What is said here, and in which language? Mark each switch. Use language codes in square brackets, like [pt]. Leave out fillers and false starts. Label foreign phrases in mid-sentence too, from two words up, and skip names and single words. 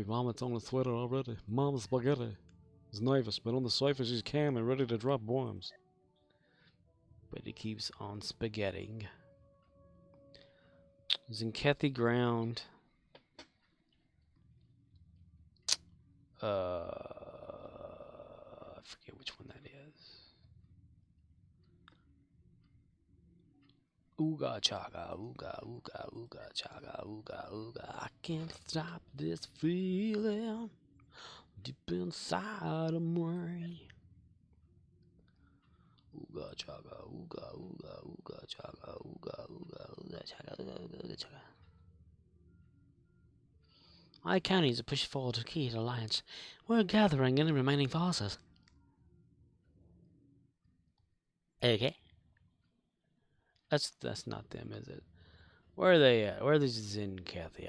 [en] Vomits on the sweater already. Mama's spaghetti is nervous, but on the surface she's calm and ready to drop bombs. But he keeps on spaghetting. Zinkethi ground. I forget which one that is. Ooga chaga, ooga, ooga, ooga chaga, ooga, ooga. I can't stop this feeling deep inside of me. Ooga chaga, ooga, ooga, ooga chaga, ooga, ooga, ooga chaga, ooga chaga. I counties to push forward to key to alliance. We're gathering any remaining forces. Okay. That's not them, is it? Where are they at? Where are the Zinkethi?